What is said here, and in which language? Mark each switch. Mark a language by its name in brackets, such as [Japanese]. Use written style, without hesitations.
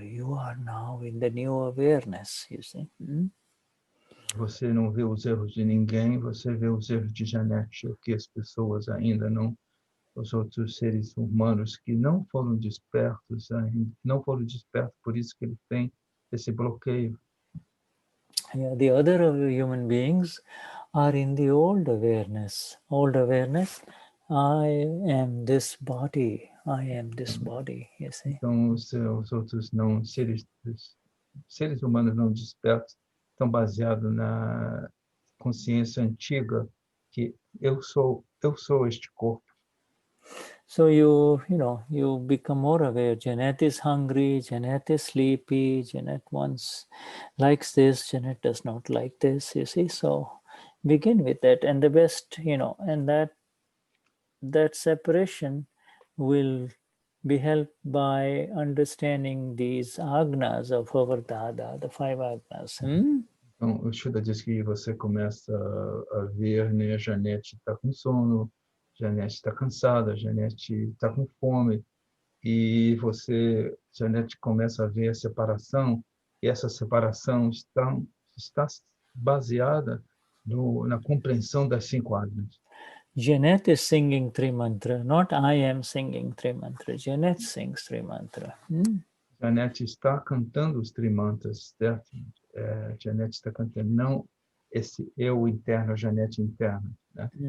[English] You are now in the new awareness, you see. [Portuguese] Você não vê os erros de ninguém, você vê os erros de Janet, o que as pessoas ainda não, os outros seres humanos que não foram despertos ainda, não foram despertos, por isso que eles têm esse bloqueio. [English] Yeah, the other human beings are in the old awareness. Old awareness, I am this body. I am this body, you see. [Portuguese] Então, os outros não, seres humanos não despertos estão baseados na consciência antiga que eu sou este corpo. [English] So you become more aware. Janet is hungry, Janet is sleepy, Janet likes this, Janet does not like this, you see. So begin with that, and the best, and that separation will be helped by understanding these agnas of our Dada, the 5 agnas. [Portuguese] Então, o Shuddha diz que você começa a ver, né, a Janete está com sono, Janete está cansada, Janete está com fome, e Janete começa a ver a separação, e essa separação está baseada na compreensão das 5 agnas. [English] Janet is singing Tri Mantra, not I am singing Tri Mantra. Janet sings Tri Mantra. [Portuguese] Janet está cantando os Trimantras, certo? Janet está cantando, não esse eu interno, Janet interna, né?